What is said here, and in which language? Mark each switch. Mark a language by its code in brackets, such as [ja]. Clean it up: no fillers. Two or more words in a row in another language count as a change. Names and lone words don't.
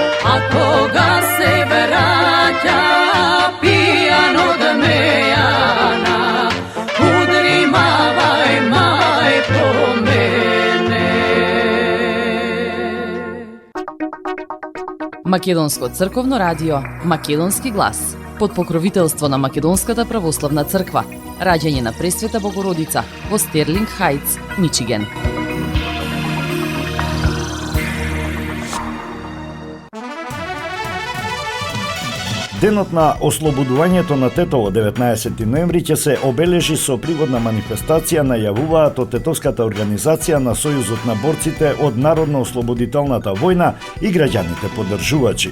[sr] a koga se vraća pijan od mejana, udri mavaj majko mene. [mk] Македонско црковно радио, Македонски глас, под покровителство на Македонската православна црква, раѓање на Пресвета Богородица во Стерлинг Хајтс, Мичиген. Денот на ослободувањето на Тетово 19 ноември ќе се обележи со пригодна манифестација, најавуваат од Тетовската организација на Сојузот на борците од Народно-ослободителната војна и граѓаните поддржувачи.